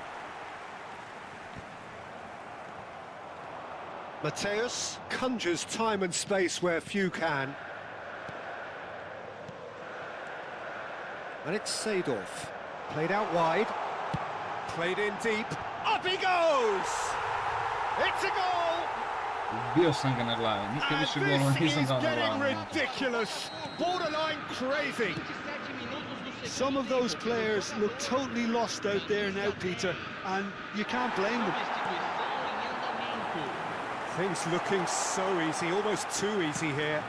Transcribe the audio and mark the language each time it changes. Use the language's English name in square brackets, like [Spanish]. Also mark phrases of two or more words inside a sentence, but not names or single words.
[English] Mateus conjures time and space where few can. And it's Seedorf. Played out wide. Played in deep. Up he goes! It's a goal! [Serbian] Bio sam ga na glavi, nikad više golova nisam dao na [English] Getting [Serbian] glavi. [English] ridiculous, borderline crazy. Some of those players look totally lost out there now, Peter, and you can't blame them. Things looking so easy, almost too easy here.